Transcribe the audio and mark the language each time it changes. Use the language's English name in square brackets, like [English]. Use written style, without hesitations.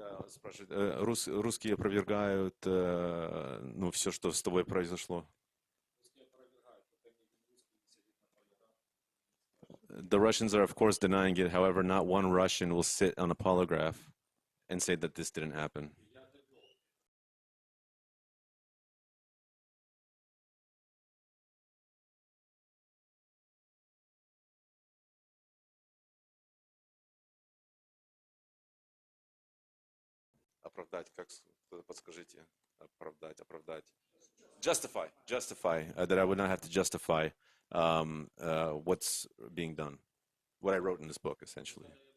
[Russian] Спрашивают, русские опровергают ну, все, что с тобой произошло. [English] The Russians are, of course, denying it. However, not one Russian will sit on a polygraph and say that this didn't happen. [Russian] Оправдать, как подскажите? Оправдать. [English] Justify. That I would not have to justify what's being done. What I wrote in this book, essentially.